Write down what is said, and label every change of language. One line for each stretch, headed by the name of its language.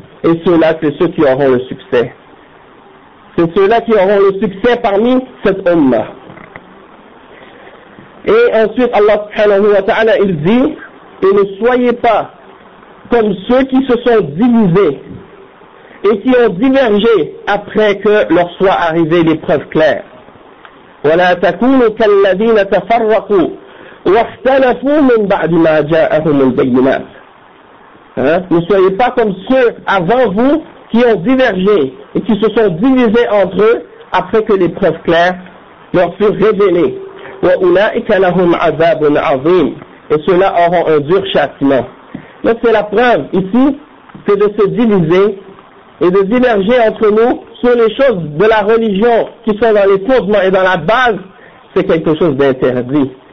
French: Et ceux-là, c'est ceux qui auront le succès. C'est ceux-là qui auront le succès parmi cette Ummah. Et ensuite, Allah subhanahu wa ta'ala, il dit: et ne soyez pas comme ceux qui se sont divisés et qui ont divergé après que leur soit arrivée l'épreuve claire.
Arabic: ولا تكونوا كالذين تفرقوا واختلفوا من بعد ما جاءهم البينات.
French: Ne soyez pas comme ceux avant vous qui ont divergé et qui se sont divisés entre eux après que les preuves claires leur furent révélées.
Arabic: واولئك لهم عذاب عظيم.
French: Et ceux-là auront un dur châtiment. Mais c'est la preuve ici que de se diviser et de diverger entre nous sur les choses de la religion qui sont dans les fondements et dans la base, c'est quelque chose d'interdit.